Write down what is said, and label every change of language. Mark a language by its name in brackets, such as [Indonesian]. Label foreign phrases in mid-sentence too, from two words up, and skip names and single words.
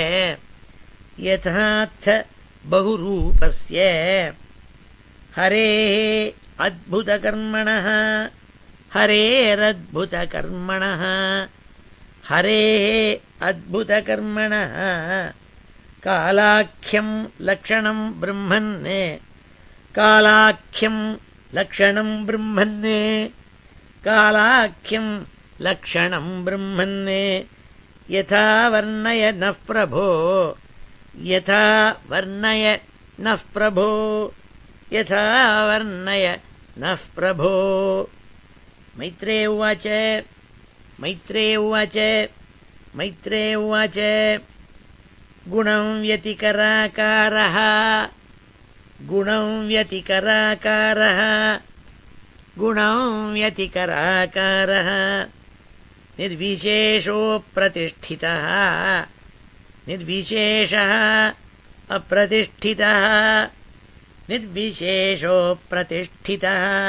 [Sanskrit] यथार्थ बहुरूपस्य हरेः अद्भुतकर्मणः हरेरद्भुतकर्मणः हरेः अद्भुतकर्मणः कालाख्यं लक्षणं ब्रह्मन् कालाख्यं लक्षणं ब्रह्मन् कालाख्यं लक्षणं ब्रह्मन् यथा वर्णय नः प्रभो यथा वर्णय नः प्रभो यथा वर्णय नः प्रभो. मैत्रेय उवाच मैत्रेय उवाच मैत्रेय उवाच गुणम् व्यतिकराकारः गुणम् व्यतिकराकारः गुणम् व्यतिकराकारः निर्विशेषो प्रतिष्ठितः निर्विशेषः अप्रतिष्ठितः निर्विशेषो प्रतिष्ठितः நிர்விசேஷः அப்பிரதிஷ்டிதः நிர்விசேஷோ பிரதிஷ்டிதः